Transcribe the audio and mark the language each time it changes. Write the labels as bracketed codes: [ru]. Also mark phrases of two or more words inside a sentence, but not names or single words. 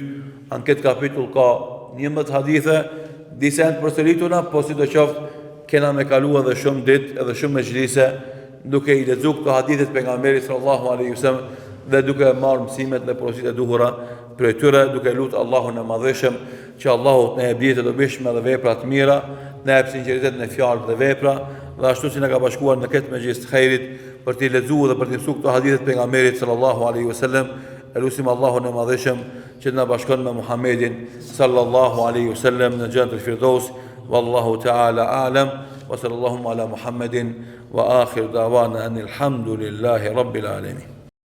[sq] Në këtë kapitull ka 11 hadithe, disa janë përsërituna, po sidoqoftë kena me kalu edhe shumë ditë edhe shumë mezhlise duke i lexuar këto hadithe të pejgamberit [ar] صلى الله عليه وسلم [sq] dhe duke marrë mësimet dhe porositë e duhura prej tyre, duke lutur Allahun e Madhëshëm që Allahu të na jap dije të dobishme dhe vepra të mira, na jap sinqeritet në fjalë dhe vepra, dhe ashtu si na ka bashkuar në këtë mezhlis të xhairit për të lexuar dhe për të mësuar këto hadithe të pejgamberit [ar] صلى الله عليه وسلم. [sq] Elusim Allahun e Madhëshëm që na bashkon me Muhammedin [ar] صلى الله عليه وسلم [sq] në Jannatul Firdaus. [ar] والله تعالى أعلم وصلى الله على محمد وآخر دعوانا أن الحمد لله رب العالمين.